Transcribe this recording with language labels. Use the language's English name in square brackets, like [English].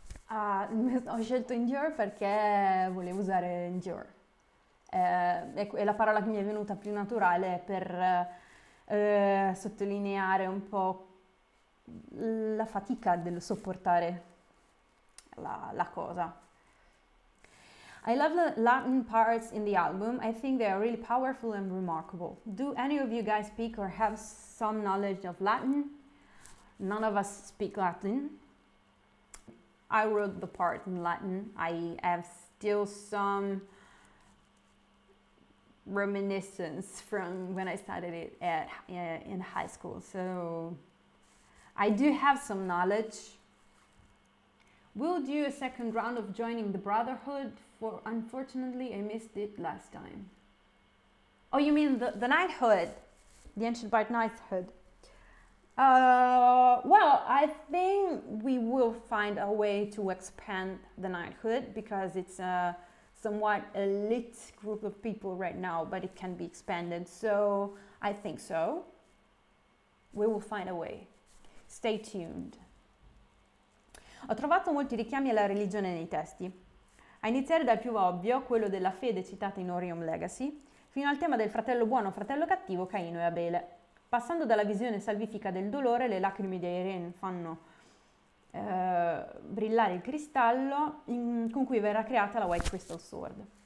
[Italian] Ho scelto endure perché volevo usare endure. È la parola che mi è venuta più naturale per sottolineare un po' la fatica del sopportare la cosa. [English] I love the Latin parts in the album. I think they are really powerful and remarkable. Do any of you guys speak or have some knowledge of Latin? None of us speak Latin. I wrote the part in Latin. I have still some reminiscence from when I studied it in high school. So I do have some knowledge. We'll do a second round of joining the Brotherhood. Unfortunately, I missed it last time. Oh, you mean the knighthood? The Ancient Bard knighthood? Well, I think we will find a way to expand the knighthood because it's a somewhat elite group of people right now, but it can be expanded. So I think so. We will find a way. Stay tuned. [Italian] Ho trovato molti richiami alla religione nei testi, a iniziare dal più ovvio, quello della fede citata in Orion Legacy, fino al tema del fratello buono, fratello cattivo, Caino e Abele. Passando dalla visione salvifica del dolore, le lacrime di Irene fanno brillare il cristallo con cui verrà creata la White Crystal Sword.